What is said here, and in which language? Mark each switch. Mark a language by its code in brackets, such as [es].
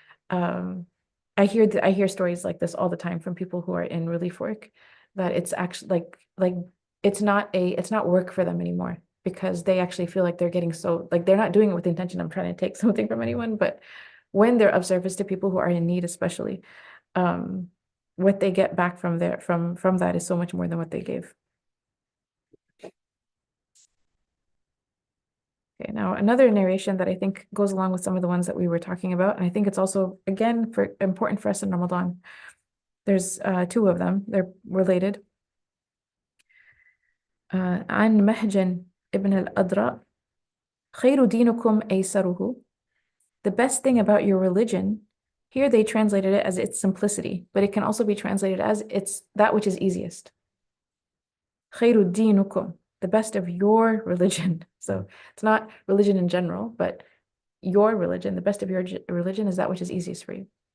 [en] I hear stories like this all the time from people who are in relief work, that it's actually like it's not work for them anymore, because they actually feel like they're getting so, like they're not doing it with the intention of trying to take something from anyone, but when they're of service to people who are in need, especially, what they get back from that is so much more than what they gave. Okay, now another narration that I think goes along with some of the ones that we were talking about, and I think it's also, again, important for us in Ramadan. There's 2 of them, they're related. [ar] عن مهجن ابن الأدراء خير دينكم أيسره. [en] The best thing about your religion, here they translated it as its simplicity, but it can also be translated as it's that which is easiest. [ar] خير دينكم, [en] the best of your religion. So it's not religion in general, but your religion, the best of your religion is that which is easiest for you.